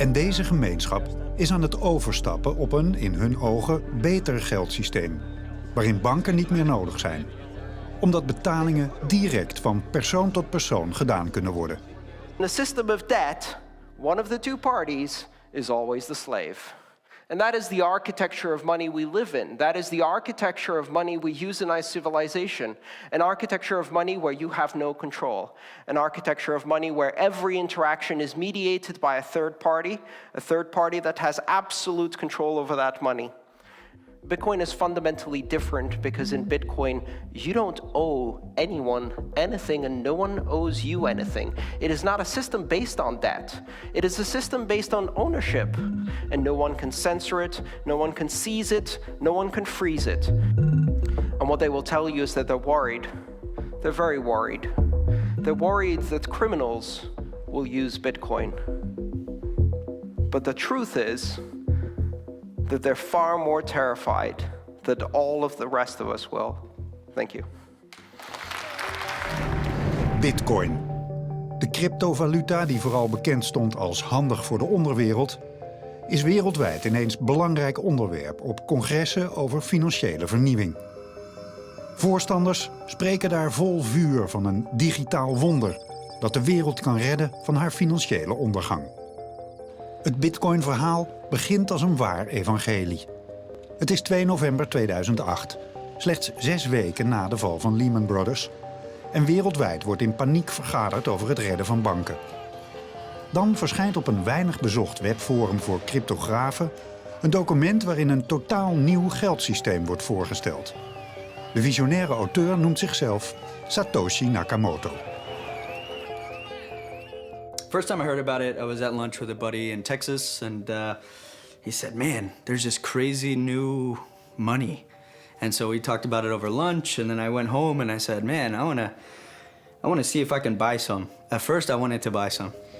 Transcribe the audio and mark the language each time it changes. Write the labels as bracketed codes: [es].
[nl] En deze gemeenschap is aan het overstappen op een, in hun ogen, beter geldsysteem, waarin banken niet meer nodig zijn, omdat betalingen direct van persoon tot persoon gedaan kunnen worden. [en] In a system of debt, one of the two parties is always the slave. And that is the architecture of money we live in. That is the architecture of money we use in our civilization. An architecture of money where you have no control. An architecture of money where every interaction is mediated by a third party that has absolute control over that money. Bitcoin is fundamentally different because in Bitcoin, you don't owe anyone anything and no one owes you anything. It is not a system based on debt. It is a system based on ownership. And no one can censor it, no one can seize it, no one can freeze it. And what they will tell you is that they're worried. They're very worried. They're worried that criminals will use Bitcoin. But the truth is that they're far more terrified than all of the rest of us will. Thank you. Bitcoin. [nl] De cryptovaluta die vooral bekend stond als handig voor de onderwereld, is wereldwijd ineens belangrijk onderwerp op congressen over financiële vernieuwing. Voorstanders spreken daar vol vuur van een digitaal wonder dat de wereld kan redden van haar financiële ondergang. Het Bitcoin-verhaal begint als een waar evangelie. Het is 2 november 2008, slechts 6 weken na de val van Lehman Brothers, en wereldwijd wordt in paniek vergaderd over het redden van banken. Dan verschijnt op een weinig bezocht webforum voor cryptografen een document waarin een totaal nieuw geldsysteem wordt voorgesteld. De visionaire auteur noemt zichzelf Satoshi Nakamoto. [en] First time I heard about it, I was at lunch with a buddy in Texas, and he said, "Man, there's this crazy new money." And so we talked about it over lunch, and then I went home and I said, "Man, I wanna see if I can buy some." At first, I wanted to buy some.